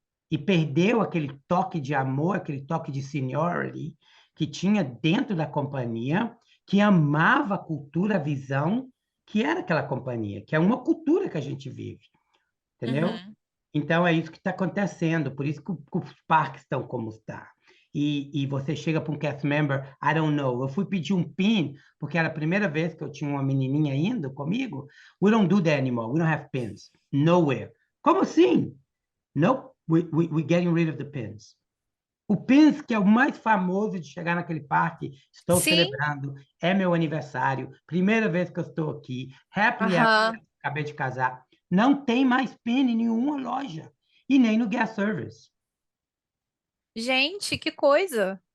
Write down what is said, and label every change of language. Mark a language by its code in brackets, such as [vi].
[pt] e perdeu aquele toque de amor, aquele toque de seniority que tinha dentro da companhia, que amava a cultura, a visão que era aquela companhia, que é uma cultura que a gente vive, entendeu? Uhum. Então é isso que está acontecendo, por isso que os parques estão como está. E você chega para um cast member, [en] I don't know, [pt] eu fui pedir um pin, porque era a primeira vez que eu tinha uma menininha indo comigo. [en] We don't do that anymore, we don't have pins, nowhere. [pt] Como assim? [en] Nope, we're getting rid of the pins. [pt] O pins, que é o mais famoso de chegar naquele parque, estou Sim, celebrando, é meu aniversário, primeira vez que eu estou aqui, [en] happily ever [pt] aham. [en] after, [pt] acabei de casar. Não tem mais pin em nenhuma loja, e nem no gas service. Gente, que coisa.